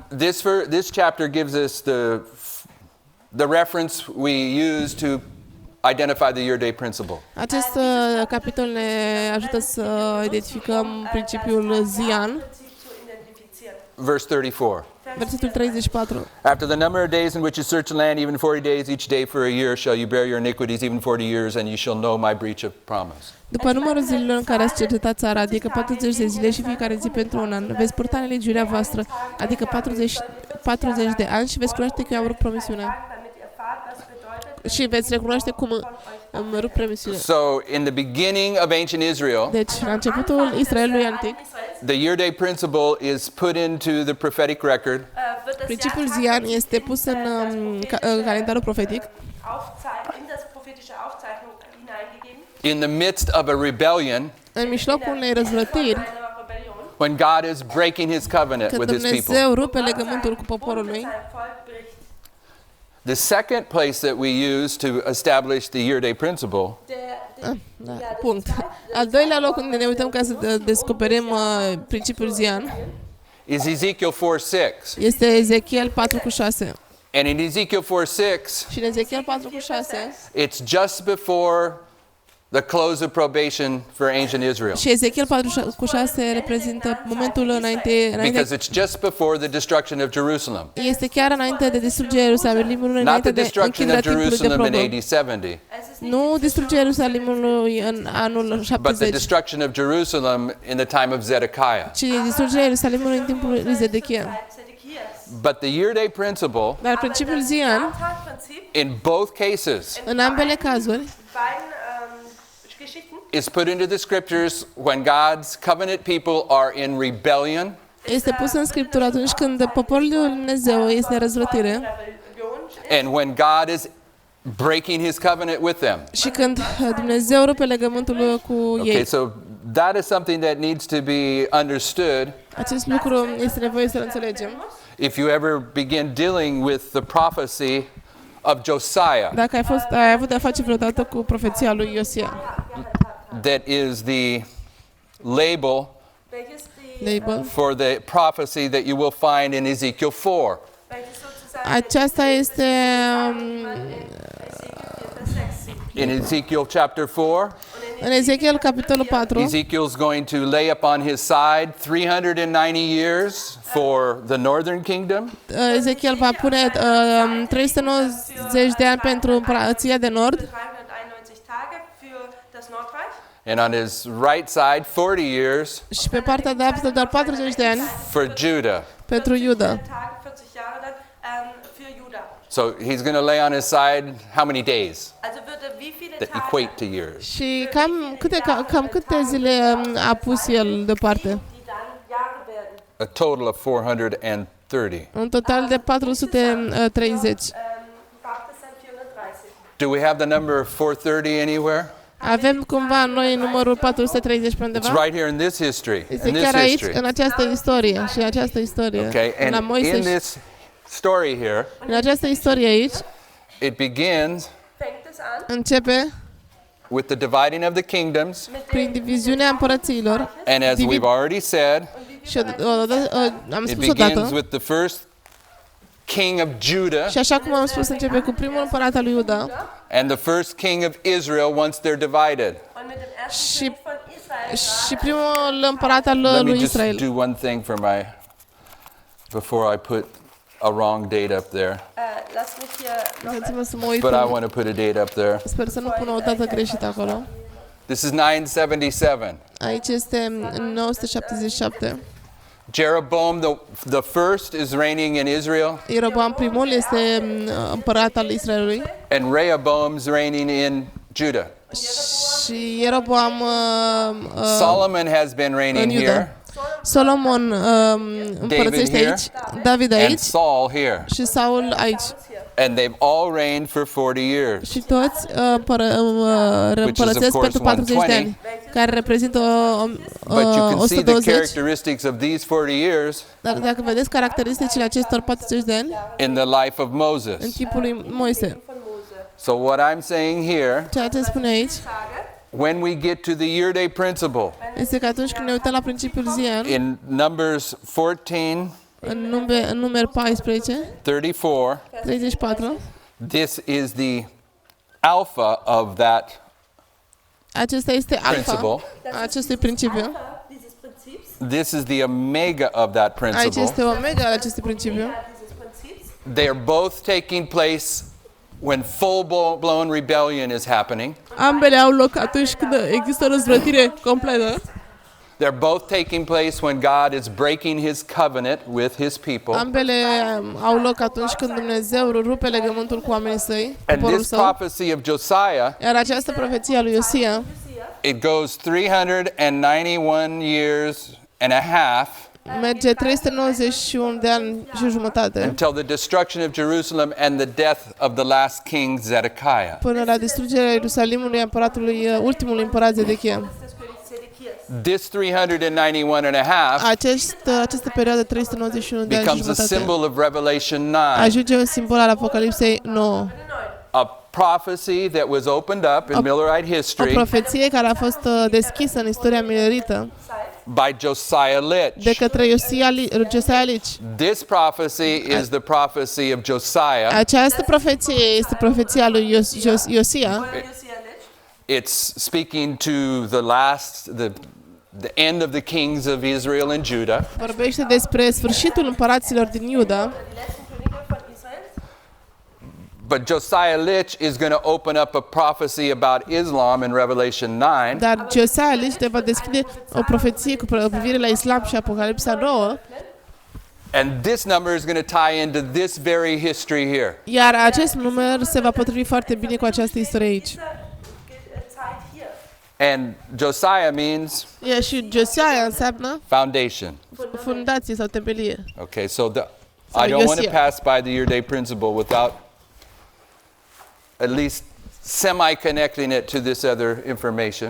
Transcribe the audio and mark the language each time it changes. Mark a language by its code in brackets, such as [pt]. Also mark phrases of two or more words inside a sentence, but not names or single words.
[en] This chapter gives us the reference we use to identify the year-day principle. [ro] Acest capitol ne ajută să identificăm principiul zi-an. [en] Verse 34. [ro] Versetul 34. [en] After the number of days in which you search the land, even 40 days each day for a year, shall you bear your iniquities, even 40 years, and you shall know my breach of promise. [ro] După numărul zilelor în care ați cercetat țara, adică 40 de zile și fiecare zi pentru un an, veți purta nelegiuirea voastră, adică 40 de ani, și veți cunoaște că eu am rupt promisiunea. Și veți recunoaște cum îmi rup promisiunea. [en] So, in the beginning of ancient Israel, [ro] deci, la începutul Israelului antic, [en] the year-day principle is put into the prophetic record. [ro] Principiul zi-an este pus în calendarul profetic. [en] In the midst of a rebellion, [ro] în mijlocul unei răzvrătiri, [en] when God is breaking his covenant with his people. [ro] Când Dumnezeu rupe legământul cu poporul lui. [en] The second place that we use to establish the year-day principle [ro] punct. Al doilea loc unde ne uităm ca să descoperim principiul zi-an [en] is Ezekiel 4:6. [ro] Este Ezechiel 4:6. [en] And in Ezekiel 4:6, [ro] și în Ezechiel 4:6, [en] it's just before the close of probation for ancient Israel. [ro] Și Ezechiel 4:6 reprezintă momentul înainte. [en] Because it's just before the destruction of Jerusalem. [ro] Este chiar înainte de distrugerea Ierusalimului, înainte de închiderea timpului de probă. Nu distrugerea Ierusalimului în anul 70. [en] But the destruction of Jerusalem in the time of Zedekiah. [ro] Ci distrugerea Ierusalimului în timpul lui Zedechia. [en] But the year-day principle, [ro] dar principiul zi-an, [en] in both cases, [ro] în ambele cazuri, [en] is put into the scriptures when God's covenant people are in rebellion. [ro] Este pus în Scriptură atunci când poporul lui Dumnezeu este în răzvrătire. [en] And when God is breaking his covenant with them. [ro] Și când Dumnezeu rupe legământul cu ei. [en] Okay, so that is something that needs to be understood. [ro] Acest lucru este nevoie să-l înțelegem. [en] If you ever begin dealing with the prophecy of Josiah, [ro] Dacă ai avut de-a face vreodată cu profeția lui Iosia, [en] that is the label [de] welches die, [en] label, for the prophecy that you will find in Ezekiel 4. [de] welches sozusagen [ro] aceasta este [en] In Ezekiel chapter 4, [ro] în Ezechiel capitolul 4. [en] Ezekiel's going to lay upon his side 390 years for the northern kingdom, [ro] Ezechiel va pune 390 de ani pentru împărăția de nord [de] 391 Tage für das Nordreich. [en] and on his right side 40 years [ro] și pe partea dreaptă doar 40 de ani [en] for Judah. [ro] pentru Iuda. [de] Tage, 40 Jahre dann für Juda. [en] So he's going to lay on his side how many days [de] Also wird wie viele [en] that [de] Tage, [en] equate to years? [ro] Și cam câte zile a pus el deoparte? [de] die dann Jahre werden. [en] A total of 430. [ro] Un total de 430. [de] Fakt es sind 430. [en] Do we have the number 430 anywhere? [ro] Avem cumva noi numărul 430 pe [en] It's [ro] undeva? [en] right here in this history. [ro] Este [en] In this [ro] chiar aici, [en] history. [ro] în această istorie și în această istorie. [en] Okay, [ro] La [en] and [ro] Moise [en] in [ro] și- [en] this story here, [ro] În această istorie aici [de] Fängt [en] it begins [de] es an [ro] începe [en] with the dividing of the kingdoms, [ro] prin diviziunea împărățiilor [en] and as we've already said, [ro] și am [en] it [ro] spus [en] begins [ro] odată [en] with the first king of Judah [ro] și așa cum am spus începe cu primul împărat al lui Iuda [en] and the first king of Israel once they're divided. [de] und mit dem ersten [ro] și, [de] König von Israel. [ro] și primul împărat al [en] Let me [ro] lui [en] just [ro] Israel. [en] do one thing for before I put a wrong date up there, [de] Lass mich hier noch [ro] Dați-mă să mă uit. [en] but I want to put a date up there. [ro] Sper să nu pun o dată greșită acolo. [en] This is 977. [ro] Aici este 977. [en] Jeroboam the first is reigning in Israel, [ro] Ieroboam primul este împărat al Israelului [en] and Rehoboam's reigning in Judah. [ro] și Ieroboam [en] Solomon has been reigning [ro] în Iuda. [en] here, [ro] Solomon împărățește [en] here. [ro] aici, David [en] and [ro] aici [en] Saul here, [ro] și Saul aici. [en] and they've all reigned for 40 years. [ro] Și toți împărățesc [en] course, [ro] pentru 40 de 120. ani, care reprezintă [en] But you can see the [ro] 120. [en] characteristics of these 40 years [ro] Dar dacă vedeți caracteristicile acestor 40 de ani [en] in the life of [ro] în [en] Moses. [ro] timpul lui Moise, [de] von Mose. [en] So what I'm saying here, [ro] ceea ce spune aici [de] Tage, [en] when we get to the year day principle [ro] este că atunci când ne uităm la principiul zian, [en] in Numbers 14, [ro] în numer 14, 34, 34, [en] this is the alpha of that [ro] acesta este alfa [en] principle. [ro] a acestui principiu. [de] dieses Prinzips, [en] This is the omega of that [ro] Aici [en] principle. [ro] este omega al acestui principiu. [de] dieses Prinzips. [en] They are both taking place when full-blown rebellion is happening. [ro] Ambele au loc atunci când există o răzvrătire completă. [en] They're both taking place when God is breaking his covenant with his people. [ro] Ambele au loc atunci când Dumnezeu rupe legământul cu oamenii săi, [en] And [ro] poporul [en] this [ro] său. [en] prophecy of Josiah, [ro] Iar această profeție a lui Iosia [en] it goes 391 years and a half [ro] merge 391 de ani și jumătate [en] until the destruction of Jerusalem and the death of the last king Zedekiah. [ro] până la distrugerea Ierusalimului a împăratului, ultimului împărat Zedechia. [de] Des Königs Zedekias. [en] This 391 and a half [ro] Această perioadă 391 de ani și [en] becomes a [ro] jumătate [en] symbol of Revelation 9, [ro] ajunge un simbol al Apocalipsei 9. [en] a prophecy that was opened up in Millerite [ro] O [en] history [ro] profeție care a fost deschisă în istoria milerită [en] by Josiah Litch. [ro] de către Josiah Litch. [en] This prophecy is the prophecy of Josiah. [ro] Această profeție este profeția lui Iosia. Josia Litch. [en] It's speaking to the end of the kings of Israel and Judah. [ro] Vorbește despre sfârșitul împăraților din Iuda, [de] Die letzten Könige von Israel. [en] But Josiah Litch is going to open up a prophecy about Islam in Revelation 9. [ro] dar Josiah Litch va deschide o profeție cu privire la Islam și Apocalipsa 9, [en] And this number is going to tie into this very history here. [ro] iar acest număr se va potrivi foarte bine cu această istorie aici. [de] Zeit hier. [en] And Josiah means [ro] Iar și Josiah înseamnă [en] foundation. [ro] fundație sau tempelie. [en] Okay, so I So don't want to Josiah. pass by the year day principle without at least semi-connecting it to this other information.